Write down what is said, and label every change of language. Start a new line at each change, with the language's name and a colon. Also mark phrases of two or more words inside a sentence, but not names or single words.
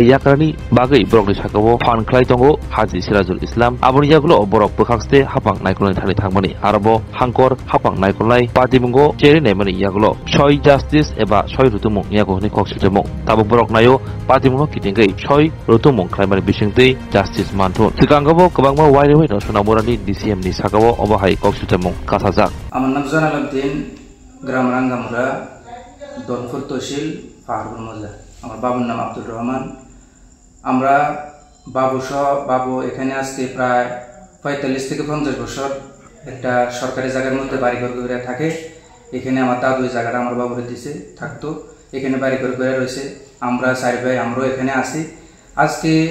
Kok Borok: yakrani bagai borokni sakao phanklai tongo Haji Sirajul Islam aboni yagulo borok bokhaste hapang naikolai thani thangmani arabo hangkor hapang naikolai patimungo cheri naimani yagulo soi justice eba soi rutumung yagohni koksutemung tabuk borok nayo patimungo kitingai soi rutumung khlaimani bisingtei justice manthun sikangabo kabangma wairewai no sonamurani DCM ni sakao obahai koksutemung kasajak
Bangla: আমার নাম জালালউদ্দিন গ্রাম রাঙ্গামুড়া দনপুর তহসিল পাহাড়পুর মৌজা আমার বাবুর নাম আব্দুর রহমান আমরা বাবু এখানে আজকে প্রায় 45 থেকে 50 বছর একটা সরকারি জায়গার মধ্যে বাড়ি ঘর করে থাকে এখানে আমার দাদু এই জায়গাটা আমার বাবুরে দিয়েছে থাকতো এখানে বাড়ি ঘর করে রয়েছে আমরা চার ভাই আমরাও এখানে আছি আজকে